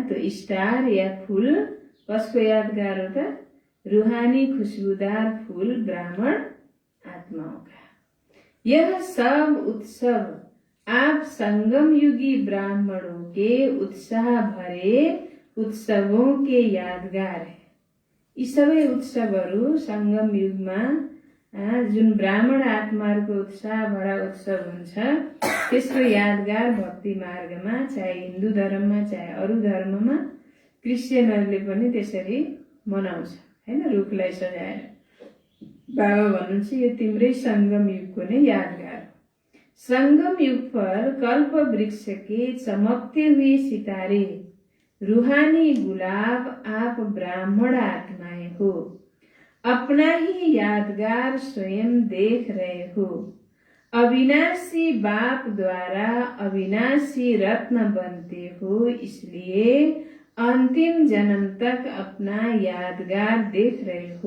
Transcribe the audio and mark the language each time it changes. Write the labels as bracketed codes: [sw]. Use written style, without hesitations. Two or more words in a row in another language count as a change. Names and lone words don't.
[hi] तो स्टार या फूल कसको यादगार होता? रूहानी खुशबूदार फूल ब्राह्मण आत्माओं का। यह सब उत्सव आप संगम युगी ब्राह्मणों के उत्साह भरे उत्सवों के यादगार है। [ne] यी सबै उत्सवहरू संगम युगमा जुन ब्राह्मण आत्माहरूको उत्साह भरा उत्सव हुन्छ त्यसको यादगार भक्ति मार्गमा, चाहे हिन्दू धर्ममा चाहे अरू धर्ममा, क्रिस्चियनहरूले पनि त्यसरी मनाउँछ हैन, रुखलाई सजाएर। बाबा भन्नुहुन्छ यो तिम्रै संगम युगको नै यादगार हो। [hi] संगम युग पर कल्प वृक्ष के चमकते हुए सितारे, रूहानी गुलाब आप ब्राह्मण आत्माएं हो। अपना ही यादगार स्वयं देख रहे हो। अविनाशी बाप द्वारा अविनाशी रत्न बनते हो, इसलिए अंतिम जन्म तक अपना यादगार देख रहे हो।